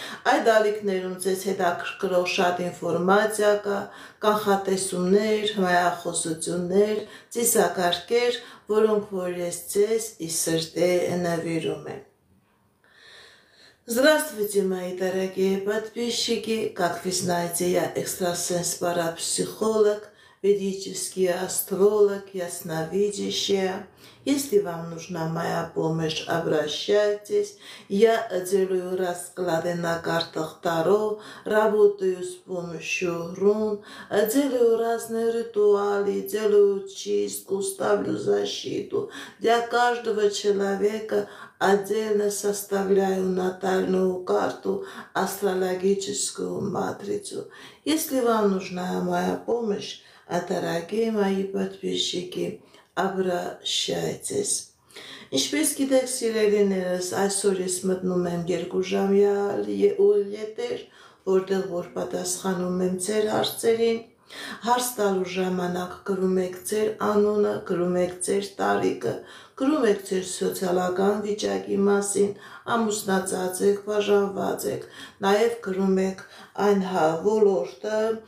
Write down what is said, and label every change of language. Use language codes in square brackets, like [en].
[hy] Այդ ալիքներում ձեզ հետաքրքրող շատ ինֆորմացիա կա, կանխատեսումներ, հմայախոսություններ, ծիսակարգեր, որոնք որ ես ձեզ ի սրտե նվիրում եմ։ [ru] Здравствуйте, мои дорогие подписчики! Как вы знаете, я экстрасенс-парапсихолог, ведический астролог, ясновидящая. Если вам нужна моя помощь, обращайтесь. Я делаю расклады на картах Таро, работаю с помощью рун, делаю разные ритуалы, делаю чистку, ставлю защиту. Для каждого человека отдельно составляю натальную карту, астрологическую матрицу. Если вам нужна моя помощь, дорогие мои подписчики, обращайтесь. [hy] Ինչպես գիտեք սիրելիներս, այսօր ես մտնում եմ 2 ժամյա եթեր, որտեղ որ պատասխանում եմ ձեր հարցերին, հարց տալու ժամանակ գրում եք ձեր անունը, գրում եք ձեր տարիքը, գրում եք ձեր սոցիալական վիճակի մասին, ամուսնացած եք, բաժանված եք, նաև գրում եք այն ոլորտը,